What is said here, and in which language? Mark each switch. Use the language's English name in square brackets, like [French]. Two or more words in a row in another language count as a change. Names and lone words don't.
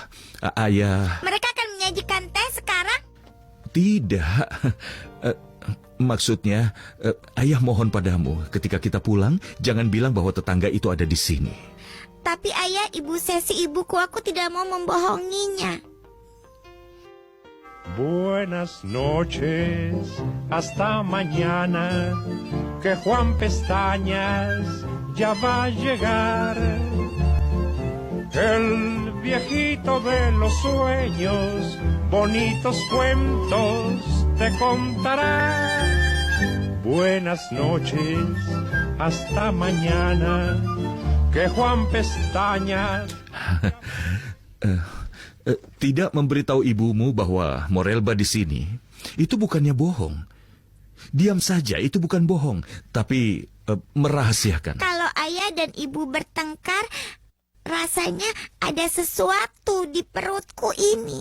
[Indonesian] Mereka akan menyajikan teh sekarang? Tidak. Maksudnya, ayah mohon padamu, ketika kita pulang, jangan bilang bahwa tetangga itu ada di sini. Tapi ayah, ibu Sesi ibuku, aku tidak mau membohonginya. [Spanish] Buenas noches, hasta mañana, que Juan Pestañas ya va a llegar. El viejito de los sueños, bonitos cuentos te contará. Buenas noches, hasta mañana, que Juan Pestañas... [Indonesian] Tidak memberitahu ibumu bahwa Morelba di sini, itu bukannya bohong. Diam saja, itu bukan bohong, tapi merahasiakan. Kalau ayah dan ibu bertengkar, rasanya ada sesuatu di perutku ini.